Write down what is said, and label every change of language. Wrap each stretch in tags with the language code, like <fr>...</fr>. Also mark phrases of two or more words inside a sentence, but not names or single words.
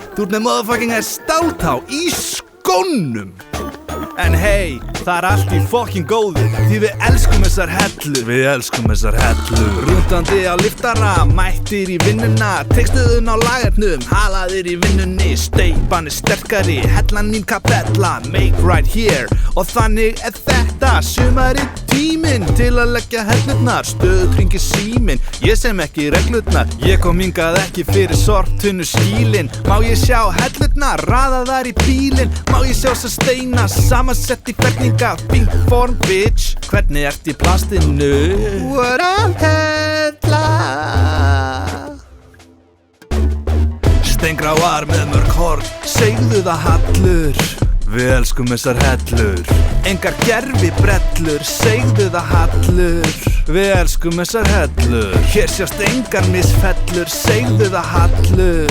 <is>Þú ert með motherfucking stáltá í skónum. En hey, það er allt í fucking góðu, því við elskum þessar hellur. Við elskum þessar hellur. Rúntandi á liftara, mættir í vinnuna, tekstuðun á lagarnum, halaðir í vinnunni, steypan er sterkari, hellan mín kapella,</is> <en>make right here.</en> <is>Og þannig er þetta, sumarið tíminn til að leggja hellurnar, stöðugt hringir síminn, ég sem ekki reglurnar, ég kom hingað ekki fyrir sortunnu skílinn, má ég sjá hellurnar, raðaðar í bílinn, má ég sjá þessar steina, samansett í ferninga,</is> <en>pink form bitch,</en> <is>hvernig ert í plastinu?</is> <en>What a hella.</en> <is>Steingráar með mörg horn, segðu það hallur. Við elskum þessar hellur. Engar gerfi brellur, segðu það hallur. Við elskum þessar hellur. Hér sjást engar misfellur, segðu það hallur.</is>